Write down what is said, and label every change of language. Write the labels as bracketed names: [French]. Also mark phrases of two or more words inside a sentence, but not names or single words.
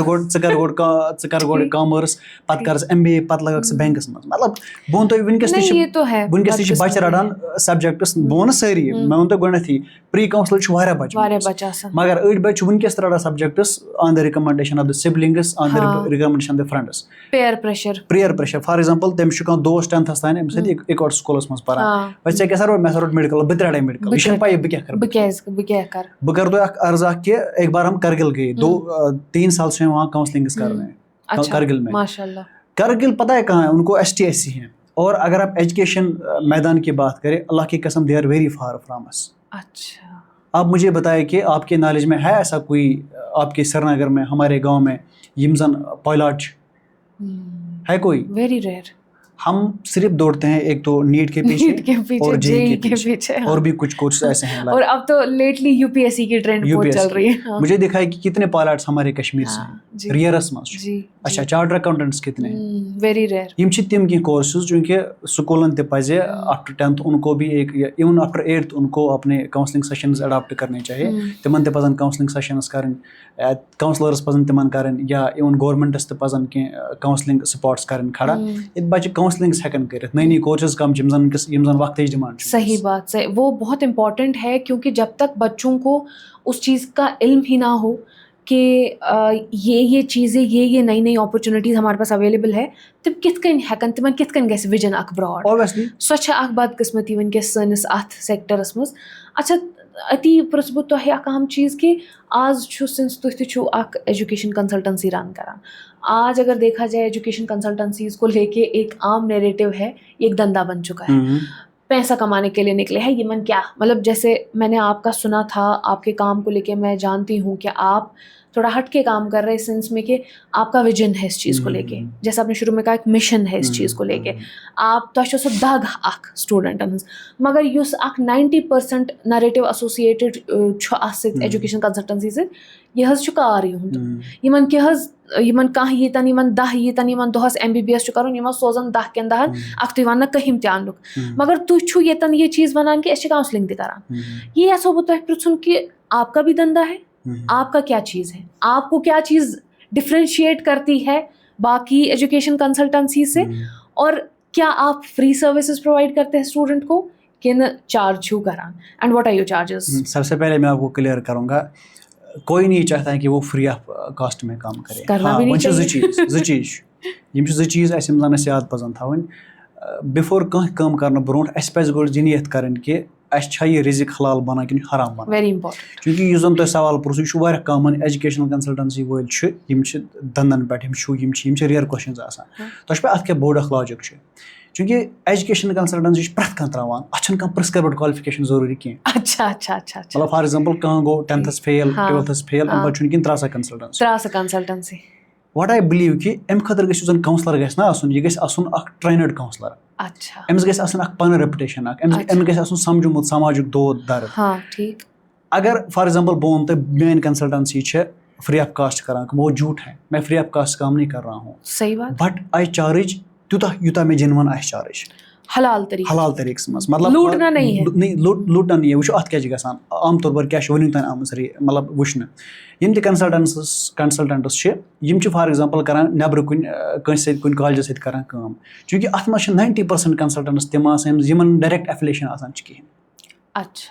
[Kashmiri] ژٕ کر گۄڈٕ کامٲرٕس پَتہٕ کر ژٕ MBA پَتہٕ لگاکھ ژٕ بینکَس منٛز مطلب بہٕ وَنہٕ تۄہہِ وٕنکیٚس تہِ چھِ بَچہِ رَٹان سَبجیکٹٕس بہٕ وَنہٕ سٲری مےٚ ووٚن تۄہہِ گۄڈٕنیتھٕے پرٛی کاوسلر چھِ واریاہ بَچہِ مگر أڑۍ بَچہِ چھِ وٕنکیٚس تہِ رَٹان سَبجیکٹٕس [English] on the recommendation of the siblings on the recommendation of the friends peer pressure for example [Kashmiri] تٔمِس چھُ کانٛہہ دوس 10th تانۍ أمِس سۭتۍ اِکوٹہٕ سکوٗلَس منٛز پَران وۄنۍ ژےٚ کیاہ سا روٚٹ مےٚ ہسا روٚٹ میڈِکل بہٕ تہِ رَٹے میڈِکل مےٚ چھَنہٕ پَیی بہٕ کیاہ کرٕ بہٕ کَرٕ تۄہہِ اکھ عرض اکھ کہِ [Urdu] ایک بار ہم کرگل گٔے 3 سال سے وہاں کاؤنسلنگز کر رہے ہیں کرگل میں کرگل پتہ ہے کہاں ہے ان کو ST SC ہیں اور اگر آپ ایجوکیشن میدان کی بات کریں اللہ کی قسم [English] they are very far from us [Urdu] آپ مجھے بتائیں کہ آپ کے نالج میں ہے ایسا کوئی آپ کے سری نگر میں ہمارے گاؤں میں [Kashmiri] یم زن [Urdu] پائلٹ ہے کوئی [English] very rare [Urdu] ہم صرف دوڑتے ہیں ایک تو نیٹ کے پیچھے اور JEE کے پیچھے اور بھی کچھ کورسز ایسے ہیں اور اب تو لیٹلی UPSC کی ٹرینڈ بہت چل رہی ہے مجھے دکھا ہے کہ کتنے پائلٹس ہمارے کشمیر سے [Kashmiri] ریئرس منٛز [Urdu] اچھا [English] chartered accountants [Urdu] کتنے [English] very rare [Kashmiri] یم چھِ تِم کینٛہہ کورسز چونکہ سکولن تہِ پزِ [English] after 10th [Urdu] ان کو بھی ایک [English] even after 8th [Urdu] ان کو اپنے کاؤنسلنگ سیشنز اڈاپٹ کرنے چاہیے [Kashmiri] تمن تہِ پزن [English] counselling sessions [Kashmiri] کرٕنۍ کاؤنسلرس پزن تمن کرٕنۍ یا ایون گورمنٹس تہِ پزن کینٛہہ [English] counselling spots [Kashmiri] کرٕنۍ کھڑا ییٚتہِ بچہِ کاؤنسلنگس ہیٚکن کٔرِتھ نئی کورسز کم چھِ یِم زن وقتٕچ ڈِمانڈ چھِ [Urdu] صحیح بات صحیح وہ بہت امپورٹنٹ ہے کیونکہ جب تک بچوں کو اس چیز کا علم ہی نہ ہو کہ یہ چیزیں یہ نئی نئی اپرچونٹیز ہمارے پاس اویلیبل ہے [Kashmiri] تم کِتھ کٔنۍ ہٮ۪کن تِمن کِتھ کٔنۍ گژھِ وِجن اکھ براڈ سۄ چھےٚ اکھ بدقٕسمتی وٕنکیٚس سٲنِس اتھ سیکٹرس منٛز اچھا أتی پرٛژھٕ بہٕ تۄہہِ اکھ اہم چیٖز کہ آز چھُ سِنس تُہۍ تہِ چھُو اکھ [English] education consultancy run [Urdu] کران آج اگر دیکھا جائے [English] education consultancies [Urdu] کو لے کے ایک عام نیریٹو ہے یہ ایک دھندا بن چکا ہے پیسہ کمانے کے لیے نکلے ہیں یہ کیا مطلب جیسے میں نے آپ کا سنا تھا آپ کے کام کو لے کے میں جانتی ہوں کہ آپ تھوڑا ہٹ کے کام کر رہے سینس میں کہ آپ کا ویژن ہے اس چیز کو لے کے جیسے آپ نے شروع میں کہا ایک مشن ہے اس چیز کو لے کے [Kashmiri] آپ تۄہہِ چھو سۄ دگ اکھ سٹوڈنٹن ہٕنٛز مگر یُس اکھ 90% [English] narrative associated [Kashmiri] چھُ اتھ سۭتۍ [English] education consultancy [Kashmiri] سۭتۍ یہِ حظ چھُ کار یِہُنٛد یِمن کیٛاہ حظ یِمن کانٛہہ ییٖتن یِمن 10 ییٖتن یِمن دۄہس MBBS چھُ کرُن یِمن سوزن 10 کٮ۪ن 10 اکھ تُہۍ وننہٕ کٔہِم تہِ اننُک مگر تُہۍ چھُو ییٚتٮ۪ن یہِ چیٖز ونان کہ أسۍ چھِ کاؤنسلنگ تہِ کران یہ یژھو بہٕ تۄہہِ پرٛژھُن کہ [Urdu] آپ کا بھی دھندا ہے آپ کا کیا چیز ہے آپ کو کیا چیز ڈفرینشیٹ کرتی ہے باقی [English] education consultancy [Urdu] سے اور کیا آپ [English] free services [Urdu] پرووائڈ کرتے ہیں اسٹوڈنٹ کو [Kashmiri] کہ نہ چارج چھو کران [English] and what are your charges [Urdu] سب سے پہلے میں آپ کو کلیئر کروں گا کوئی نہیں چاہتا ہے کہ وہ [English] free of cost [Urdu] میں کام کرے [Kashmiri] وۄنۍ چھِ زٕ چیٖز یِم چھِ زٕ چیٖز اَسہِ یِم زَن اَسہِ یاد پَزن تھاوٕنۍ بِفور کانٛہہ کٲم کرنہٕ برونٛٹھ اَسہِ پَزِ گۄڈٕ یہِ نِیت کَرٕنۍ کہِ اَسہِ چھا یہِ رِزِق حلال بَنان کِنہٕ حرام بَنان [English] very important [Kashmiri] چوٗنٛکہِ یُس زَن تۄہہِ سوال پرٛژھوٗ یہِ چھُ واریاہ [English] common educational consultancy [Kashmiri] وٲلۍ چھِ یِم چھِ دنٛدن پٮ۪ٹھ یِم چھِ [English] rare questions [Kashmiri] آسان تۄہہِ چھُ پاے اَتھ کیاہ بوٚڑ اکھ لاجِک چھُ چوٗنٛکہِ [English] education consultancy [Kashmiri] چھِ پرٛٮ۪تھ کانٛہہ تراوان اَتھ چھُنہٕ کانٛہہ [English] prescribed qualification [Kashmiri] ضروٗری کینٛہہ مطلب [English] for example [Kashmiri] کانٛہہ گوٚو 10th فیل 12th فیل اَمہِ پَتہٕ چھُنہٕ کِہیٖنۍ ترٛاو سا کنسلٹنسی [English] what I believe [Kashmiri] کہِ اَمہِ خٲطرٕ گژھِ یُس زَن کاوسلر گژھِ نہ آسُن یہِ گژھِ آسُن اکھ [English] trained counsellor [Urdu] اچھا [Kashmiri] أمِس گژھِ آسٕنۍ اکھ پنٕنۍ ریپوٹیشن اکھ أمِس گژھِ آسُن سمجھومُت سماجُک دود درد. [Urdu] ہاں ٹھیک. اگر [English] for example [Kashmiri] بہٕ وَنہٕ تۄہہِ میٲنۍ کنسلٹنسی چھِ [English] free of cost [Urdu] کران وہ جھوٹ ہے میں [English] free of cost [Urdu] کام نہیں کر رہا ہوں. صحیح بات. [English] but I charge [Kashmiri] تیوٗتاہ یوٗتاہ مےٚ جینون آسہِ چارج حلال طریقہٕ حلال طریقس منٛز. مطلب [Urdu] لوٗٹنا نہیں ہے. لوٗٹنا نہیں ہے. [Kashmiri] وٕچھو اَتھ کیٛاہ چھِ گژھان [Urdu] عام طور پر [Kashmiri] کیٛاہ چھِ وٕنیُک تانۍ آمٕژ مطلب وٕچھنہٕ یِم تہِ کنسلٹنٹٕس چھِ یِم چھِ [English] for example [Kashmiri] کران نیبرٕ کُنہِ کٲنٛسہِ سۭتۍ کُنہِ کالجس سۭتۍ کران کٲم چوٗنکہِ اَتھ منٛز چھِ 90% کنسلٹنٹٕس تِم آسان یِمن [English] direct affiliation [Kashmiri] آسان چھِ کِہینۍ. [Urdu] اچھا.